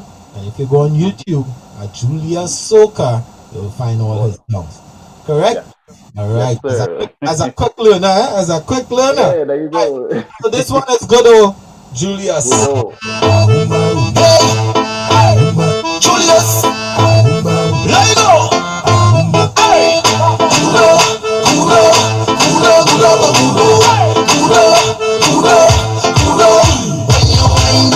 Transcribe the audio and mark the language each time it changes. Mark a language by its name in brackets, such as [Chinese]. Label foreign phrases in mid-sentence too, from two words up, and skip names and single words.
[English] And if you go on YouTube at Julius Soca, you'll find all his songs. Correct? Yes. All Yes, right. sir. As a quick learner, as a quick learner. Yeah, there you Right. go. So this one is good, oh, Julius. Good old. Julius, let it go. Hey, kudo, kudo, kudo, kudo, kudo, kudo. When you